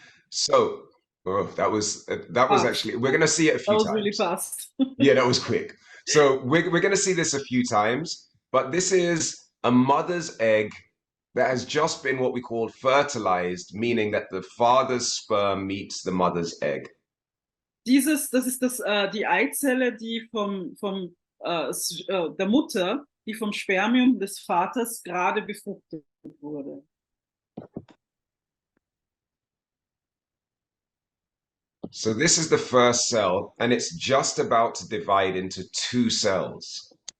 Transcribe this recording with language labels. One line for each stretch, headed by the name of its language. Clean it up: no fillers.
English: So, that was actually, we're going to see it a few times. That was really fast. Yeah, that was quick. So we're going to see this a few times, but this is a mother's egg that has just been what we call fertilized, meaning that the father's sperm meets the mother's egg.
German: Das ist die Eizelle, die der Mutter, die vom Spermium des Vaters gerade befruchtet wurde.
English: So this is the first cell, and it's just about to divide into two cells.